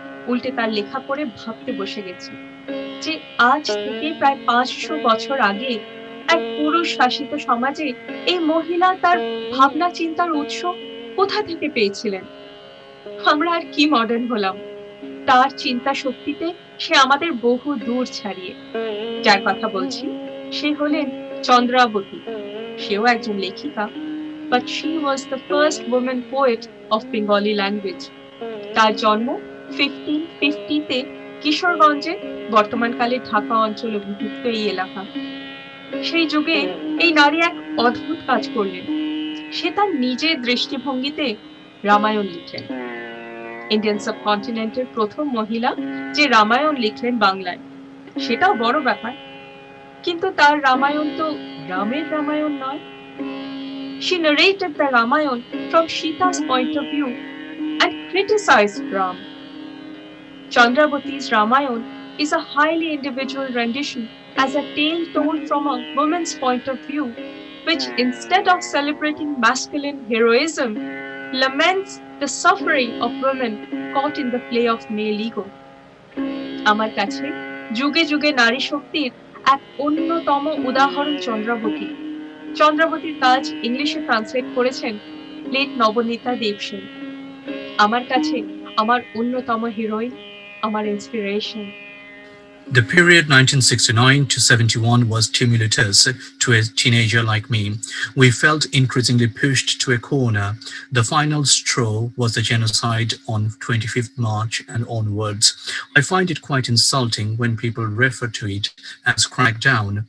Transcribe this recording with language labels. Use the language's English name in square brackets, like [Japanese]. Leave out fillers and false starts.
[Bangla] উল্টে তার লেখা পড়ে ভাবতে বসে গেছে যে আজ থেকে প্রায় 500 বছর আগে এক পুরুষ শাসিত সমাজে এই মহিলা তার ভাবনা চিন্তার উৎস কোথা থেকে পেয়েছিলেন। আমরা আর কি মডার্ন হলাম, তার চিন্তা শক্তিতে সে আমাদের বহু দূর ছাড়িয়ে। যার কথা বলছি সে হলেন চন্দ্রাবতী। সেও একজন লেখিকা, [English] but she was the first woman poet of Bengali language. [Bangla] তার জন্ম 1550-তে কিশোরগঞ্জে, বর্তমানকালে ঢাকা অঞ্চল অভিভুক্ত এই এলাকা। সেই যুগে এই নারী এক অদ্ভুত কাজ করলেন। সে তার নিজের দৃষ্টিভঙ্গিতে রামায়ণ লিখলেন। ইন্ডিয়ান সাবকন্টিনেন্টের প্রথম মহিলা যে রামায়ণ লিখলেন বাংলায়, সেটাও বড় ব্যাপার। কিন্তু তার রামায়ণ তো রামের রামায়ণ নয়। [English] She narrated the Ramayana from Sita's point of view and criticized Ram. Chandravati's Ramayana is a highly individual rendition as a tale told from a woman's point of view, which instead of celebrating masculine heroism, laments the suffering of women caught in the play of male ego. [Bangla] আমার কাছে যুগে যুগে নারী শক্তির এক অন্যতম উদাহরণ চন্দ্রাবতী। চন্দ্রাবতীর কাজ ইংলিশে ট্রান্সলেট করেছেন লেট নবনীতা দেবসেন। আমার কাছে আমার অন্যতম হিরোইন, আমার inspiration. [English] The period 1969 to 71 was tumultuous to a teenager like me. We felt increasingly pushed to a corner. The final straw was the genocide on 25th March and onwards. I find it quite insulting when people refer to it as crackdown.